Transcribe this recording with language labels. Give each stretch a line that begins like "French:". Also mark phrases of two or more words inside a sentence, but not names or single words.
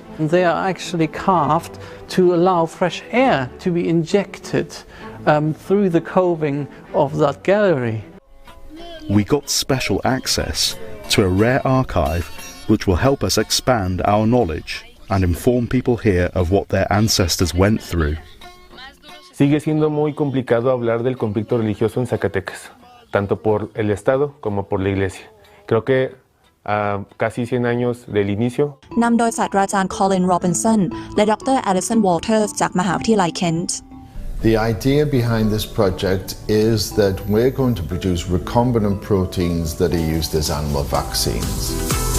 English: And they are actually carved to allow fresh air to be injected through the coving of that gallery. We got special access to a rare archive which will help us expand our knowledge and inform people here of what their ancestors went through.
Spanish: Sigue siendo muy complicado hablar del conflicto religioso en Zacatecas, tanto por el Estado como por la Iglesia. Creo que casi 100 años del inicio
Thai: นำโดยศาสตราจารย์ Colin Robinson และดร. Alison Walters จากมหาวิทยาลัย Kent.
English: The idea behind this project is that we're going to produce recombinant proteins that are used as animal vaccines.